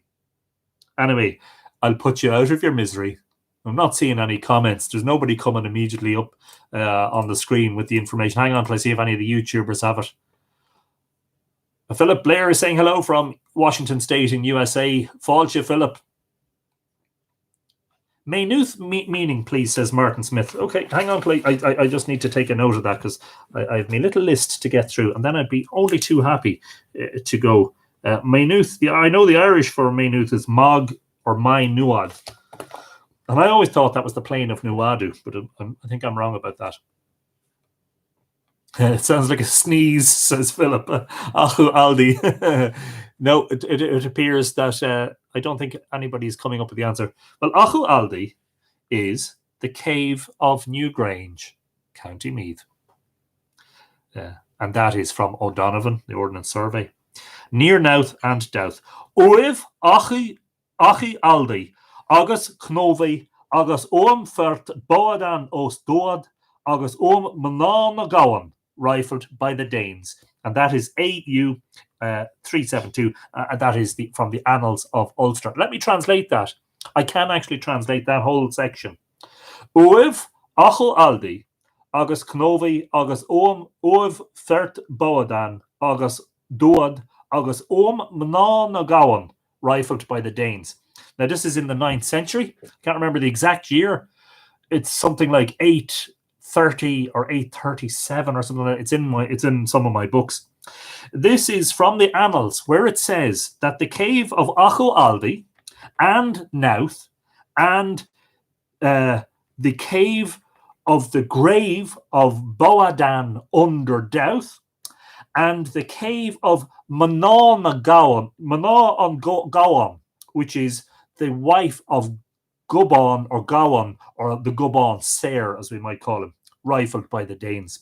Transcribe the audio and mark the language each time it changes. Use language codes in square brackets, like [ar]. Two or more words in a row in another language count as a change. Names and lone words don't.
[en] Anyway, I'll put you out of your misery. I'm not seeing any comments. There's nobody coming immediately up on the screen with the information. Hang on till I see if any of the YouTubers have it. Philip Blair is saying hello from Washington State in USA. Fáilte, Philip. Maynooth meaning, please, says Martin Smith. Okay, hang on, I just need to take a note of that because I have my little list to get through, and then I'd be only too happy to go. Maynooth, I know the Irish for Maynooth is Mog or Mai Nuad. And I always thought that was the plain of Nuadu, but I think I'm wrong about that. It sounds like a sneeze, says Philip. Achu Aldi. No, it appears that I don't think anybody's coming up with the answer. Well, Achu Aldi is the Cave of Newgrange, County Meath. And that is from O'Donovan, the Ordnance Survey. Near Nouth and Douth. [ga] Uiv achi aldi, agus knovi, agus fert boadan os doad, agus manana gowan, [en] rifled by the Danes. And that is AU 372, and that is from the Annals of Ulster. Let me translate that. I can actually translate that whole section. [ga] Uiv achel aldi, agus knovi, agus fert boadan, agus doad, agus manana gowan, [en] rifled by the Danes. Now, this is in the 9th century. Can't remember the exact year. It's something like 830 or 837 or something like that. It's in some of my books. This is from the Annals, where it says that the cave of Acho Aldi and Nouth and the cave of the grave of Boadan under Douth and the cave of Manon Gowan, which is the wife of Gubon or Gowan, or the Gubon Ser, as we might call him, rifled by the Danes.